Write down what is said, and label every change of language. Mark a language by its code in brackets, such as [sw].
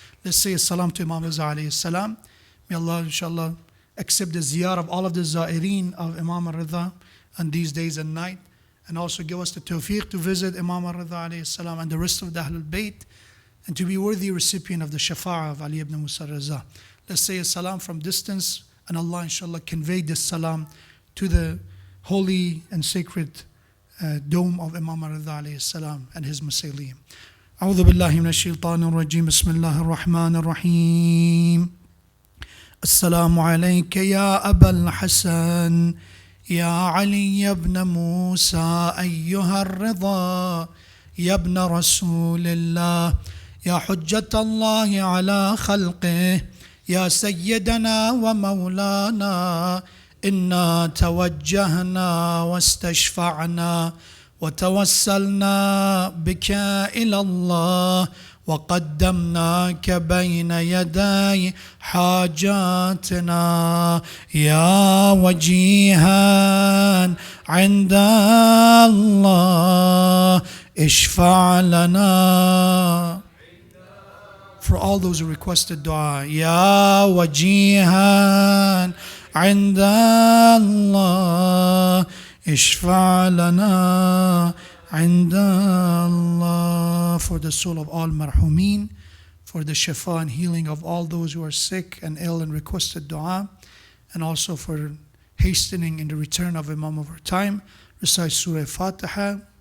[en] Let's say as-salam to Imam Ridha alayhi salam. May Allah inshallah accept the ziyarah of all of the za'ireen of Imam Ridha on these days and night, and also give us the tawfiq to visit Imam Ridha alayhi salam and the rest of the Ahlul Bayt, and to be worthy recipient of the shafa'ah of Ali ibn Musa Raza. Let's say as-salam from distance, and Allah inshallah convey this salam to the holy and sacred dome of Imam Ridha alayhi salam and his Musayliyim. [ar] أعوذ بالله من الشيطان الرجيم بسم الله الرحمن الرحيم السلام عليك يا أبا الحسن يا علي بن موسى أيها الرضا يا ابن رسول الله يا حجة الله على خلقه يا سيدنا ومولانا إنا توجهنا واستشفعنا وتوسلنا بك إلى الله وقدمناك بين يدي حاجاتنا يا وجيها عند الله اشفع لنا. [en] For all those who requested dua, [ar] يا وجيها عند الله اشفع لنا عند Allah. [en] For the soul of all marhumin, for the shifa and healing of all those who are sick and ill and requested dua, and also for hastening in the return of Imam of our time, recite Surah Fatiha.